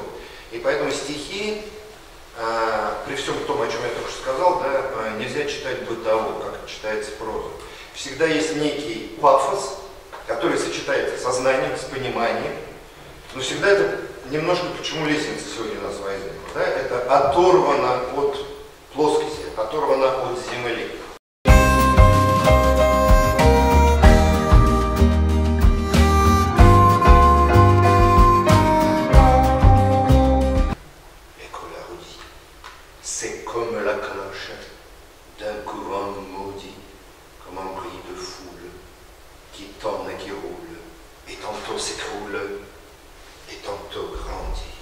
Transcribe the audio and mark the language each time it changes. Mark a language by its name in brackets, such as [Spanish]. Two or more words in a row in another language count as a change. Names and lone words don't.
[Russian] И поэтому стихи, при всем том, о чем я только что сказал, да, нельзя читать бытово, как читается проза. Всегда есть некий пафос, который сочетается со знанием, с пониманием. Но всегда это немножко, почему лестница сегодня у нас возникла, да, это оторвано от плоскости, оторвано от земли. [French] C'est comme la cloche d'un couvent maudit, comme un bruit de foule qui tourne et qui roule, et tantôt s'écroule, et tantôt grandit.